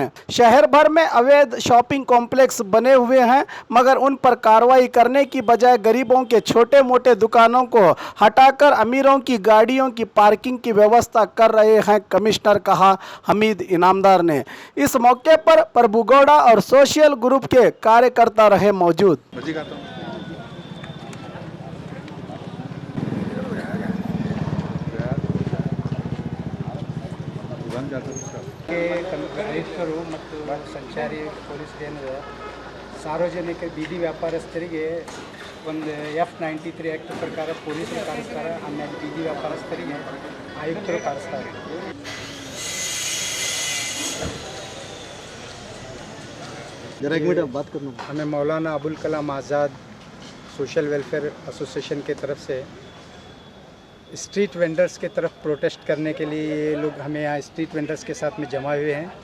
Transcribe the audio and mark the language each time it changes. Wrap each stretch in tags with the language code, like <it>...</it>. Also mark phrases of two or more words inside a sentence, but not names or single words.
<hi>शहर भर में अवैध</hi> <en>shopping complex</en> <hi>बने हुए हैं, मगर उन पर कार्रवाई करने की बजाय गरीबों के छोटे मोटे दुकानों को हटाकर अमीरों की गाड़ियों की पार्किंग की व्यवस्था कर रहे हैं, कमिश्नर कहा हमीद इनामदार ने। इस मौके पर प्रभु गौड़ा और सोशल ग्रुप के कार्यकर्ता रहे मौजूद।</hi> <kn>ವರಿಷ್ಠರು ಮತ್ತು ಸಂಚಾರಿ ಪೊಲೀಸ್ ಏನಿದೆ ಸಾರ್ವಜನಿಕ ಬೀದಿ ವ್ಯಾಪಾರಸ್ಥರಿಗೆ ಒಂದು F93 ಆ್ಯಕ್ಟ್ ಪ್ರಕಾರ ಪೊಲೀಸರು ಕಾಣಿಸ್ತಾರೆ, ಆಮೇಲೆ ಬೀದಿ ವ್ಯಾಪಾರಸ್ಥರಿಗೆ ಆಯುಕ್ತರು ಕಾಣಿಸ್ತಾರೆ।</kn> <hi>हमें मौलाना अबुल कलाम आज़ाद सोशल वेलफेयर एसोसिएशन की तरफ से</hi> <en>street vendors</en> <hi>के तरफ प्रोटेस्ट करने के लिए ये लोग हमें यहाँ</hi> <en>street vendors</en> <hi>के साथ में जमा हुए हैं।</hi>